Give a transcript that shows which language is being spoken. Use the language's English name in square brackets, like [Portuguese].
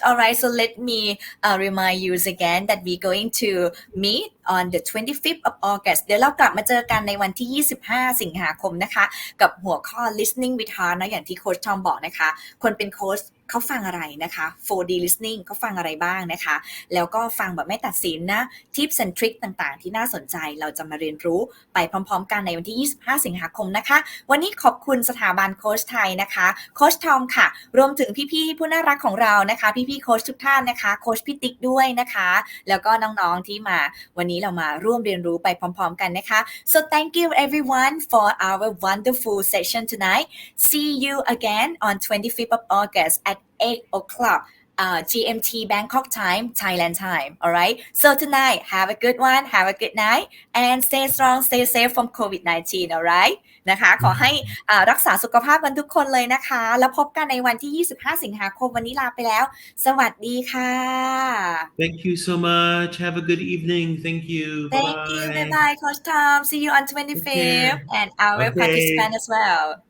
[English] Alright, so let me remind you again that we're going to meet on the 25th of August. [Thai] เดี๋ยวเรากลับมาเจอกันในวันที่25สิงหาคมนะคะกับหัวข้อ listening with heart นะอย่างที่โค้ชทอมบอกนะคะคนเป็นโค้ช เขาฟังอะไรนะคะ 4D listening เขาฟังอะไรบ้างนะคะแล้วก็ฟังแบบไม่ตัดสินนะ tips and tricks ต่างๆที่น่าสนใจเราจะมาเรียนรู้ไปพร้อมๆกันในวันที่25สิงหาคมนะคะ วันนี้ขอบคุณสถาบันโค้ชไทยนะคะโค้ชทอมค่ะรวมถึงพี่ๆผู้น่ารักของเรานะคะพี่ๆโค้ชทุกท่านนะคะโค้ชพี่ติ๊กด้วยนะคะแล้วก็น้องๆที่มาวันนี้เรามาร่วมเรียนรู้ไปพร้อมๆกันนะคะ [English] so thank you everyone for our wonderful session tonight see you again on 25th of August at 8 o'clock GMT Bangkok time Thailand time alright so tonight have a good one have a good night and stay strong stay safe from COVID-19 alright [Thai] นะคะขอให้รักษาสุขภาพกันทุกคนเลยนะคะแล้วพบกันในวันที่25สิงหาคมวันนี้ลาไปแล้วสวัสดีค่ะ [English] Thank you so much. Have a good evening. Thank you. Thank you bye bye Coach Tom see you on 25th and our participant as well